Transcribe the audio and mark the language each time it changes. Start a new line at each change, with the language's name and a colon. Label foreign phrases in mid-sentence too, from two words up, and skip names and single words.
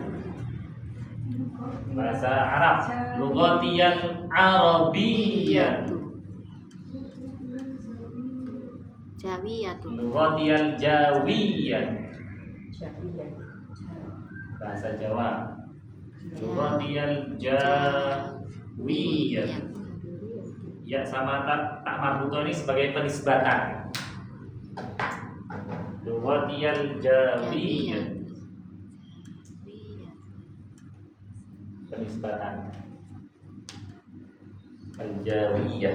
Indonesian: Bahasa Arab
Arabic: لغةً عربيّة. Jawiyatun. لغةً جاويّة. Bahasa Jawa لغةً جاويّة.
Indonesian: Ya sama tak marbuto ini sebagai penisbatan.
Arabic: لغةً جاويّة.
Indonesian: Penisbatan Al-Jawiyah.